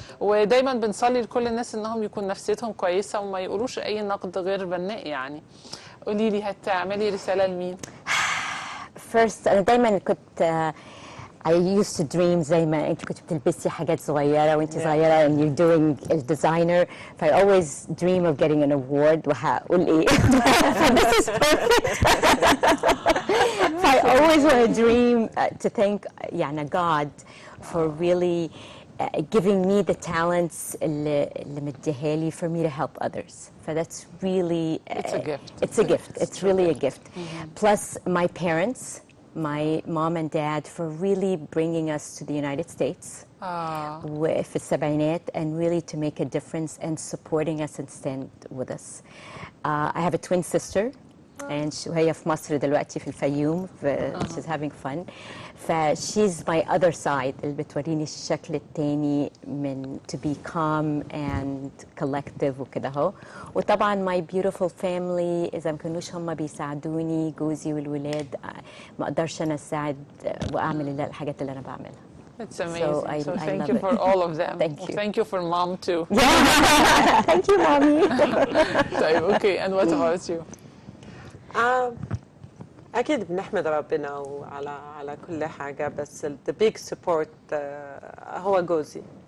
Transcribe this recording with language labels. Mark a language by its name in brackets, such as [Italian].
[Arabic] ودايما بنصلي لكل الناس انهم يكون نفسيتهم كويسه وما يقولوش اي نقد غير بناء. يعني قولي لي، هتعملي رساله لمين؟ [English] First [Arabic] أنا دايما كنت [English] I used to dream [Arabic] زي ما أنت كنت بتلبسي حاجات صغيرة وأنت صغيرة [English] and you're doing a designer. I always dream of getting an award. [Arabic] وهقول إيه؟ [English] This is perfect. I always want to dream to thank [Arabic] يعني [English] God for really giving me the talents [Arabic] اللي مديها لي [English] for me to help others. So that's really it's a gift. It's a gift. It's really a gift. Plus my parents, my mom and dad, for really bringing us to the United States [Arabic] في السبعينات [English] and really to make a difference and supporting us and stand with us. I have a twin sister and [Arabic] وهي في مصر دلوقتي في الفيوم. [English] She's having fun. She's my other side [Arabic] اللي بتوريني الشكل التاني من [English] to be calm and collective [Arabic] وكده اهو. وطبعا [English] my beautiful family [Arabic] إذا ما كانوش هم بيساعدوني، جوزي والولاد، ما أقدرش أنا أساعد وأعمل الحاجات اللي أنا بعملها. [English] It's amazing. So I thank love you it. for all of them. Thank you. Thank you for mom too. Thank you, mommy. [Arabic] طيب [English] okay, and what about you? [Arabic] أكيد بنحمد ربنا على كل حاجة، بس [English] the big support [Arabic] هو جوزي.